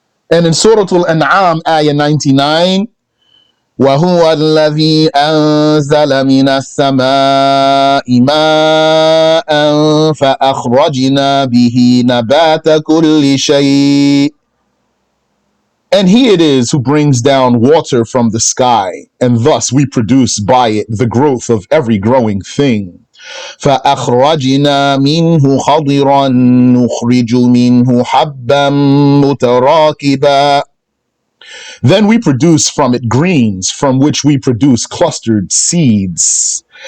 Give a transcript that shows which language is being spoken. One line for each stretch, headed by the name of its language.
English: And in Surah Al-An'am, Ayah 99,
Arabic: وَهُوَ الَّذِي أَنزَلَ مِنَ السَّمَاءِ مَاءً فَأَخْرَجْنَا بِهِ نَبَاتَ كُلِّ شَيْءٍ.
English: And He it is who brings down water from the sky, and thus we produce by it the growth of every growing thing.
Arabic: فأخرجنا منه خضرا نخرج منه حبا متراكبا.
English: Then we produce from it greens, from which we produce clustered seeds.